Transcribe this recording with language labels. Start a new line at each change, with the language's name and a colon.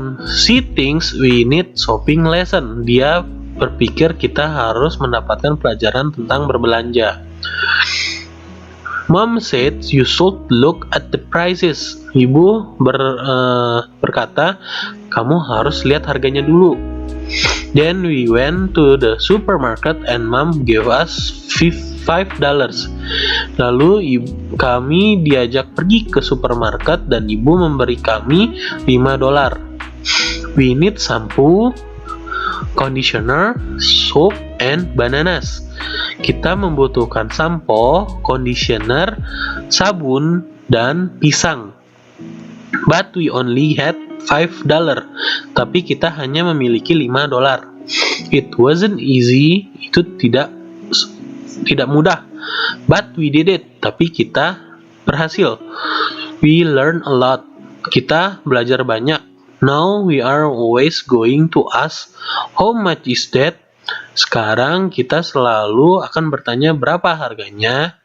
English: She thinks we need shopping lesson.
Indonesian: Dia berpikir kita harus mendapatkan pelajaran tentang berbelanja.
English: Mom said you should look at the prices.
Indonesian: Ibu berkata kamu harus lihat harganya dulu.
English: Then we went to the supermarket and Mom gave us $5.
Indonesian: Lalu kami diajak pergi ke supermarket dan ibu memberi kami $5.
English: We need shampoo, conditioner, soap, and bananas.
Indonesian: Kita membutuhkan sampo, conditioner, sabun, dan pisang.
English: But we only had $5.
Indonesian: Tapi kita hanya memiliki $5.
English: It wasn't easy.
Indonesian: Itu tidak mudah.
English: But we did it.
Indonesian: Tapi kita berhasil.
English: We learned a lot.
Indonesian: Kita belajar banyak.
English: Now we are always going to ask how much is that?
Indonesian: Sekarang kita selalu akan bertanya berapa harganya.